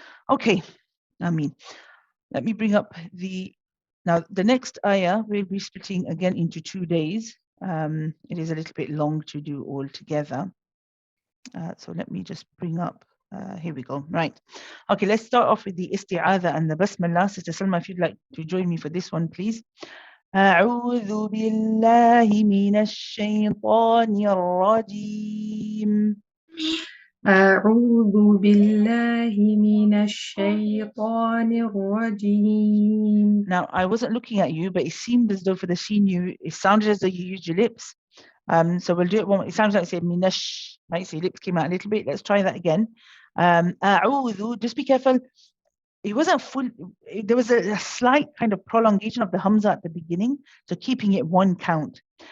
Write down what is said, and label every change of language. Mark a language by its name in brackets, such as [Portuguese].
[English] Okay, Ameen. Let me bring up now the next ayah we'll be splitting again into 2 days. It is a little bit long to do all together. So let me just bring up, here we go. Right. Okay, let's start off with the isti'adha and the basmallah. Sister Salma, if you'd like to join me for this one, please. [Arabic] أعوذ بالله من الشيطان الرجيم. أعوذ بالله من الشيطان الرجيم. [English] Now, I wasn't looking at you, but it seemed as though for the sheen, it sounded as though you used your lips. So we'll do it one. It sounds like I said minash, right? So your lips came out a little bit. Let's try that again. أعوذ, just be careful. It wasn't full. There was a slight kind of prolongation of the hamza at the beginning, so keeping it one count.